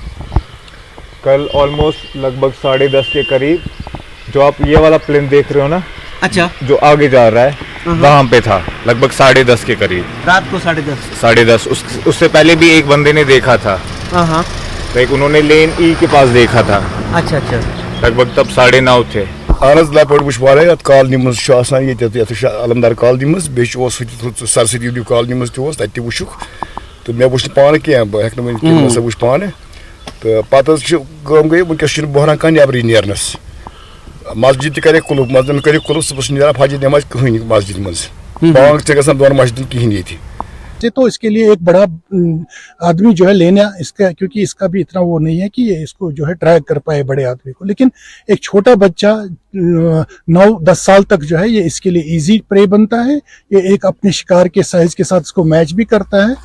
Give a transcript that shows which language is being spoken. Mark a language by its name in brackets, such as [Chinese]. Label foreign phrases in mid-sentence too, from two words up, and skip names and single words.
[Hindi] कल ऑलमोस्ट लगभग 10:30 के करीब जो आप ये वाला प्लेन देख रहे हो ना, अच्छा, जो आगे जा रहा है वहाँ पे था लगभग 10:30 के करीब, रात को 10:30। उससे पहले भी एक बंदे ने देखा था। हाँ, लाइक उन्होंने लेन ई के पास देखा था। अच्छा, लगभग तब 9:30 थे। [Kashmiri] लेपर्ड वो वाले कॉलनी मज अलमदार कॉलनी मज बे सरस्वती कॉलनी मज तक वुक तो मे वुच पान क्या बह हे वुच पान तो पे गई वनकस बहरान कह नबरी नेरनस मस्जिद करे कुलूप मस्जिद करे कुलूप सुबह नीरान फजर नमाज कहीं मस्जिद मज बांग च दोन मस्जिद कहीं ये [Hindi] तो इसके लिए एक बड़ा आदमी जो है लेना इसका, क्योंकि इसका भी इतना वो नहीं है कि ये इसको जो है ट्रैक कर पाए बड़े आदमी को। लेकिन एक छोटा बच्चा 9-10 साल तक जो है ये इसके लिए [English] easy prey [Hindi] बनता है। ये एक अपने शिकार के साइज के साथ इसको मैच भी करता है।